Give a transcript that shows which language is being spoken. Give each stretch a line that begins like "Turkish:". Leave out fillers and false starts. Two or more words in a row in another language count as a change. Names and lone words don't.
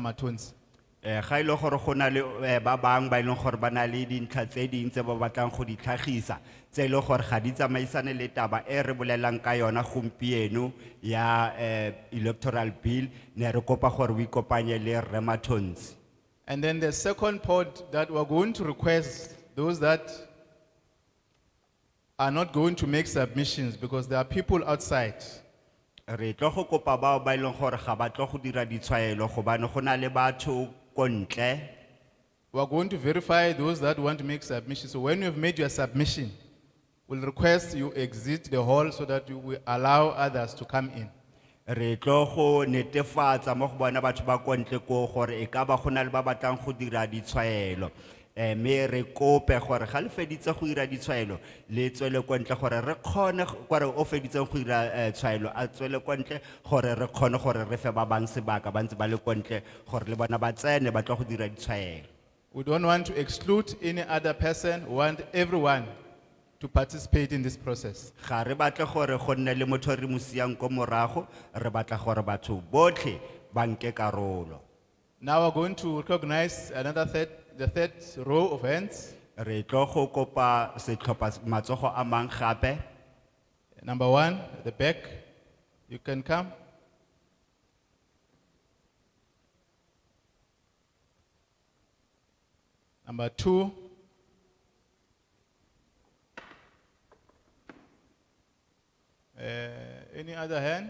Tswana: Matonsi. Ga ile gore go na le ba bang ba ile gore ba na le dintlha tse ding tse ba batlang go di tlhagisa tse ile gore ga di tsamaisane le taba e re bolelang ka yona gompieno ya
English: electoral bill
Tswana: ne re kopa gore o ikopanye le Rre Matonsi.
English: And then the second point that we're going to request those that are not going to make submissions because there are people outside.
Tswana: Re tlo go kopa bao ba ile gore ga ba tlo go dira ditshwaelo gobane go na le batho ko ntle.
English: We are going to verify those that want to make submissions. So when you've made your submission, we'll request you exit the hall so that you will allow others to come in.
Tswana: Re tlo go netefatsa mo go bona batho ba ko ntle ko gore e ka ba go na le ba batlang go dira ditshwaelo. Me re kope gore ga le feditse go dira ditshwaelo le tswele ko ntle gore re kgone gore o feditse go dira tshwaelo a tswele ko ntle gore re kgone gore re fe ba bang sebaka ba ntse ba le ko ntle gore le bona ba tsene ba tlo go dira ditshwaelo.
English: We don't want to exclude any other person. We want everyone to participate in this process.
Tswana: Ga re batle gore go nne le motho re mo siang ko morago re batla gore batho botlhe ba nke karolo.
English: Now we're going to recognize the third row of hands.
Tswana: Re tlo go kopa setlhopha matsogo a mang gape.
English: Number 1, at the back, you can come. Number 2. Any other hand?